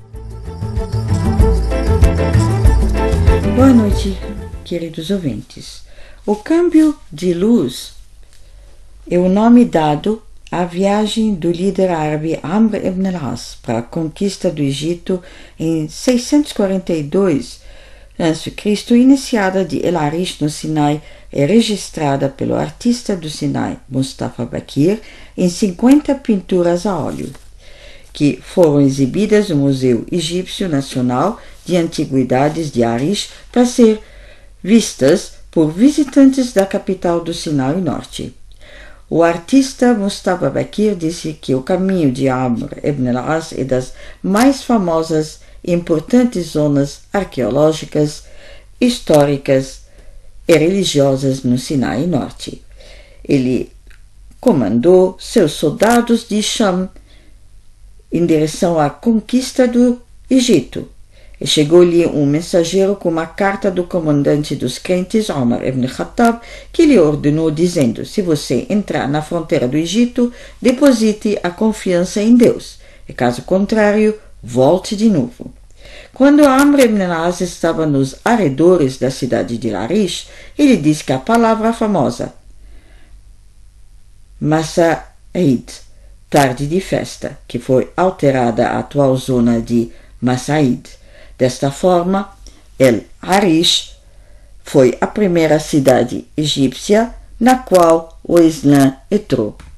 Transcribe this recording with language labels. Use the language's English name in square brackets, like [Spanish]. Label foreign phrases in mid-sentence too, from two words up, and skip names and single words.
[Portuguese] Boa noite, queridos ouvintes. O câmbio de luz é o nome dado à viagem do líder árabe Amr ibn al-As para a conquista do Egito em 642 a.C., iniciada de El Arish no Sinai e registrada pelo artista do Sinai Mustafa Bakir em 50 pinturas a óleo, que foram exibidas no Museu Egípcio Nacional de Antiguidades de Arish para ser vistas por visitantes da capital do Sinai Norte. O artista Mustafa Bakir disse que o caminho de Amr ibn al-As é das mais famosas e importantes zonas arqueológicas, históricas e religiosas no Sinai Norte. Ele comandou seus soldados de Sham em direção à conquista do Egito. E chegou-lhe um mensageiro com uma carta do comandante dos crentes, Omar ibn Khattab, que lhe ordenou dizendo: se você entrar na fronteira do Egito, deposite a confiança em Deus, e caso contrário, volte de novo. Quando Amr ibn al-As estava nos arredores da cidade de Larish, ele disse que a palavra famosa Masa'id, tarde de festa, que foi alterada à atual zona de Masa'id. Desta forma, El Arish foi a primeira cidade egípcia na qual o Islã entrou.